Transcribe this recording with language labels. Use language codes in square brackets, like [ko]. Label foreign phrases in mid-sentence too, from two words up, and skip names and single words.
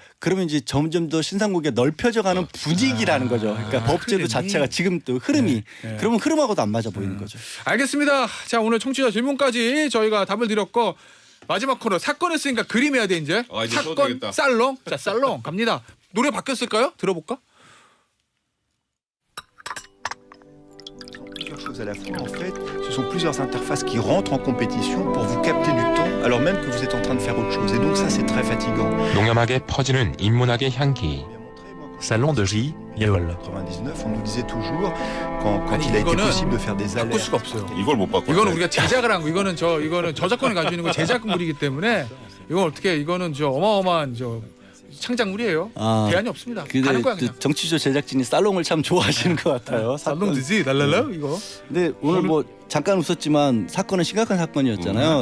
[ko] 그러면 이제 점점 더 신상공개가 넓혀져가는 분위기라는 거죠. 그러니까 법제도 흐름이. 자체가 지금 또 흐름이 그러면 흐름하고도 안 맞아 보이는 거죠. 알겠습니다. 자 오늘 청취자 질문까지 저희가 답을 드렸고 마지막 코너 사건 했으니까 그림 해야 돼 이제. 이제 써도 사건 되겠다. 살롱. 자 살롱 갑니다. 노래 바뀌었을까요? 들어볼까? [fr] Plusieurs choses à la fois. En fait, ce sont plusieurs interfaces qui rentrent en compétition pour vous capter du temps alors même que vous êtes en train de faire autre chose. Et donc ça, c'est très fatigant. [ko] 농염하게 퍼지는 인문학의 향기. [fr] Salon de J. Yeol. 99, on nous disait toujours quand [ko] 아니, [fr] il a été [ko] 이거는 [fr] possible de faire des [ko] 바꿀 [fr] alertes. [ko] 수가 없어요. 이걸 못 바꿔. 이거는 우리가 제작을 한 거. 이거는 저작권을 가지고 있는 거 제작물이기 때문에 이거는 어마어마한 창작물이에요. 대안이 없습니다. 근데 가는 거야 또 그냥. 정치조 제작진이 살롱을 참 좋아하시는 것 같아요. 살롱 드지 랄랄라 이거. 근데 오늘 뭐 잠깐 웃었지만 사건은 심각한 사건이었잖아요.